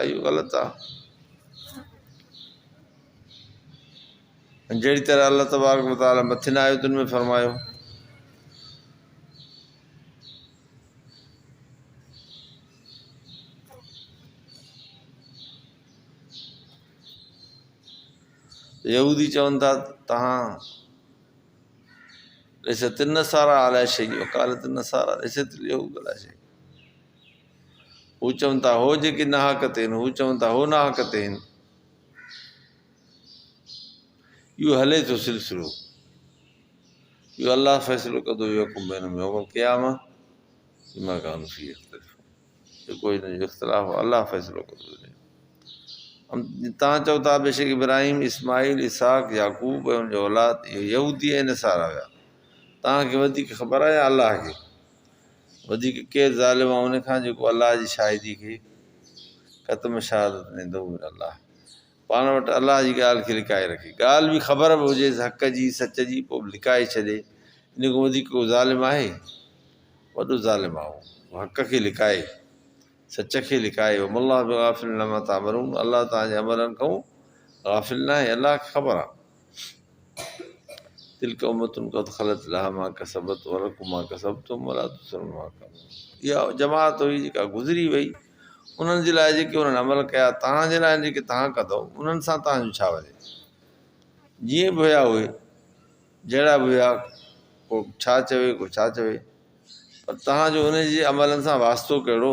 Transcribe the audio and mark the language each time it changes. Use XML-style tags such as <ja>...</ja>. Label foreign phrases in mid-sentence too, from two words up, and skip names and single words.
<sd>इहो ग़लति आहे। जहिड़ी तरह</sd> <ar>الله تبارك و تعالى</ar> <sd>मथियुनि आयतुनि में फरमायो, यहूदी चवनि था तव्हां</sd> <ar>ليست النصارى على شيء وقالت النصارى ليست اليهود على شيء।</ar> <sd>हू चवनि था हो जेके नाहक ते आहिनि, हू चवनि था हो नाहक ते आहिनि। इहो हले थो सिलसिलो, इहो अलाह फ़ैसिलो कंदो</sd> <ar>يوم القيامة بما كانوا فيه يختلفون.</ar> <sd>जेको हिन जो इख़्तिलाफ़ अलाह फ़ैसिलो कंदो। तव्हां चओ था बेशक इब्राहिम, इस्माईल, इसहाक, याकूब ऐं हुनजो औलाद इहे यहूदी ऐं नसारा हुया। तव्हांखे वधीक ख़बर आहे अलाह खे? वधीक केरु ज़ालिम आहे उन खां जेको अलाह जी शाहिदी खे ख़तम शहादत ॾींदो अलाह, पाण वटि अलाह जी ॻाल्हि खे लिकाए रखे। ॻाल्हि बि ख़बर बि हुजे हक़ जी सच जी, पोइ बि लिकाए छॾे, इन खां वधीक को ज़ालिम आहे? वॾो ज़ालिम आहे उहो, हक़ खे लिकाए। सच खे लिकाए</sd> <ar>والله بغافل عما تعملون.</ar> <sd>अल्लाह तव्हांजे अमलनि खां गाफ़िल न आहे, अल्लाह खे ख़बर आहे।</sd> <ar>تلك أمة قد خلت لها ما كسبت ولكم ما كسبتم ولا تسألون عما كانوا.</ar> <sd>इहा जमात हुई जेका गुज़री वई, उन्हनि जे लाइ जेके उन्हनि अमल कया, तव्हांजे लाइ जेके तव्हां कंदव उन्हनि सां तव्हांजो छा वञे। जीअं बि हुया उहे, जहिड़ा बि हुया, को छा चवे को छा चवे, पर तव्हांजो उन जे अमलनि सां वास्तो कहिड़ो।</sd>